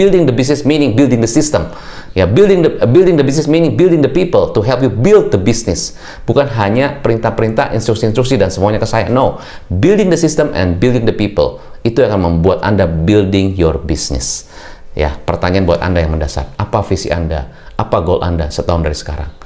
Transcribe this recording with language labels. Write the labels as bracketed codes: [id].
[en] Building the business meaning building the system. Ya, building the business meaning building the people to help you build the business. [id] Bukan hanya perintah-perintah, instruksi-instruksi dan semuanya ke saya. [en] No, building the system and building the people. [id] Itu yang akan membuat Anda [en] building your business. [id] Ya, pertanyaan buat Anda yang mendasar. Apa visi Anda? Apa goal Anda setahun dari sekarang?